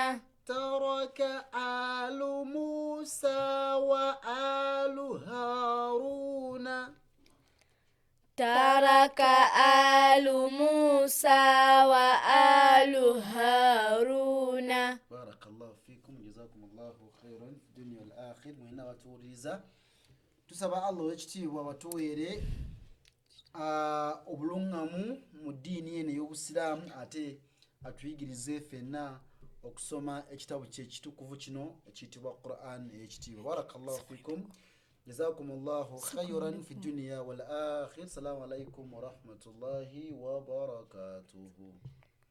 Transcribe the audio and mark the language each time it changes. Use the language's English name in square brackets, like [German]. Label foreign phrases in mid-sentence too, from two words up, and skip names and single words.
[Arabic] ترك آل موسى وآل هارون ترك آل موسى وآل هارون. بارك الله فيكم جزاكم الله خيرا في الدنيا والآخر. وهنا وتوريزا [Ganda] tusaba Allah w'ekitiibwa batuweere obulungamu mu ddiini eno ey'obusiraamu ate atuyigirize ffenna okusoma ekitabo kye ekitukuvu kino ekiyitibwa Qur'an ey'ekitiibwa. [Arabic] بارك الله فيكم جزاكم الله خيرا في الدنيا والآخرة. السلام عليكم ورحمة الله وبركاته.